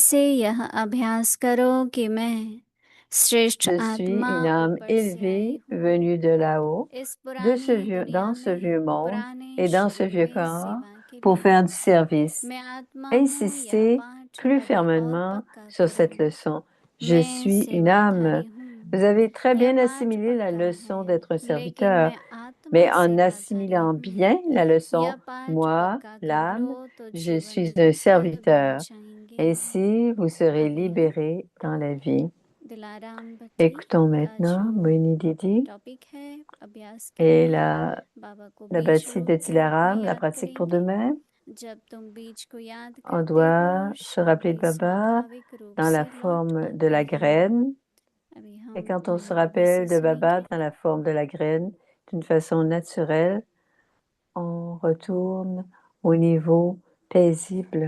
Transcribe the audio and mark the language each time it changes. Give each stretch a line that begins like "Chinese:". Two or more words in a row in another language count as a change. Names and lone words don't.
Hindi: से यह अभ्यास करो कि मैं श्रेष्ठ
French: Je suis
Hindi: आत्मा
French: une âme
Hindi: ऊपर से
French: élevée
Hindi: आई हूँ।
French: venue de là-haut,
Hindi: इस पुरानी दुनिया
French: dans ce vieux
Hindi: में
French: monde
Hindi: पुराने
French: et dans ce
Hindi: शरीर
French: vieux
Hindi: में
French: corps
Hindi: सेवा के
French: pour
Hindi: लिए
French: faire du service.
Hindi: मैं आत्मा हूँ। यह
French: Insistez
Hindi: पाठ
French: plus
Hindi: कभी और
French: fermement
Hindi: पक्का
French: sur
Hindi: करो।
French: cette leçon. Je
Hindi: मैं
French: suis une âme.
Hindi: सेवाधारी हूँ।
French: Vous avez très
Hindi: यह
French: bien
Hindi: पाठ
French: assimilé la
Hindi: पक्का
French: leçon
Hindi: है,
French: d'être un
Hindi: लेकिन
French: serviteur,
Hindi: मैं
French: mais
Hindi: आत्मा
French: en
Hindi: सेवाधारी
French: assimilant
Hindi: हूँ।
French: bien la
Hindi: यह
French: leçon,
Hindi: पाठ
French: moi,
Hindi: पक्का कर लो
French: l'âme,
Hindi: तो
French: je
Hindi: जीवन
French: suis un
Hindi: दुखों से बच
French: serviteur.
Hindi: जाएंगे।
French: Ainsi, vous serez
Hindi: अभी
French: libéré dans la vie.
Hindi: दिलाराम भट्टी
French: Écoutons
Hindi: का
French: maintenant
Hindi: जो
French: Moini Didi
Hindi: टॉपिक है अभ्यास के
French: et
Hindi: लिए,
French: la
Hindi: बाबा को बीज
French: bâtie de
Hindi: रूप के रूप में
French: Dilaram, la
Hindi: याद
French: pratique pour
Hindi: करेंगे।
French: demain.
Hindi: जब तुम बीज को याद
French: On
Hindi: करते हो,
French: doit se rappeler de
Hindi: शांति
French: Baba
Hindi: स्वाभाविक रूप
French: dans
Hindi: से
French: la
Hindi: लौट
French: forme de
Hindi: आती
French: la
Hindi: है।
French: graine.
Hindi: अभी
French: Et
Hindi: हम
French: quand on se
Hindi: मोहिनी दीदी से
French: rappelle de Baba
Hindi: सुनेंगे।
French: dans la forme de la graine, d'une façon naturelle, on retourne au niveau paisible.